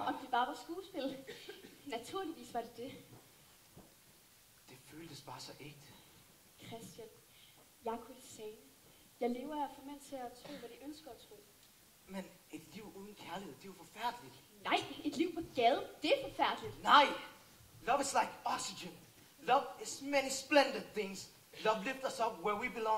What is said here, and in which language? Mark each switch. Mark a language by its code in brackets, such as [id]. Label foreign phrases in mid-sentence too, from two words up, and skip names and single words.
[da] Om det bare var skuespil. Naturligvis var det det. Det føltes bare så ægte. Christian, jeg er kulsane. Jeg lever af at få mænd til at tro, hvad de ønsker at tro. Men et liv uden kærlighed, det er jo forfærdeligt. Nej, et liv på gaden, det er forfærdeligt. Nej! [en] Love is like oxygen. Love is many splendid things. Love lifts us up where we belong.